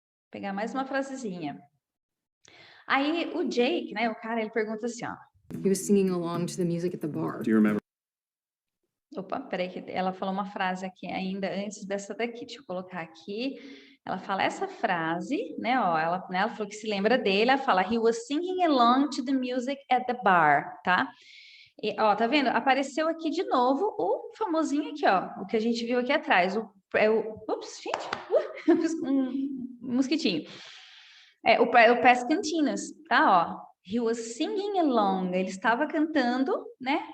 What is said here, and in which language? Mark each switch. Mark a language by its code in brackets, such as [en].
[pt] Pegar mais uma frasezinha. Aí o Jake, né, o cara, ele pergunta assim, ó. [en] He was singing along to the music at the bar. Do you remember? [pt] Opa, peraí, que ela falou uma frase aqui ainda antes dessa daqui. Deixa eu colocar aqui. Ela fala essa frase, né? Ó, ela falou que se lembra dele. Ela fala, [en] he was singing along to the music at the bar, [pt] tá? E, ó, tá vendo? Apareceu aqui de novo o famosinho aqui, ó. O que a gente viu aqui atrás. Ups, gente. Um mosquitinho. O past continuous, tá? Ó. [en] He was singing along. [pt] Ele estava cantando, né?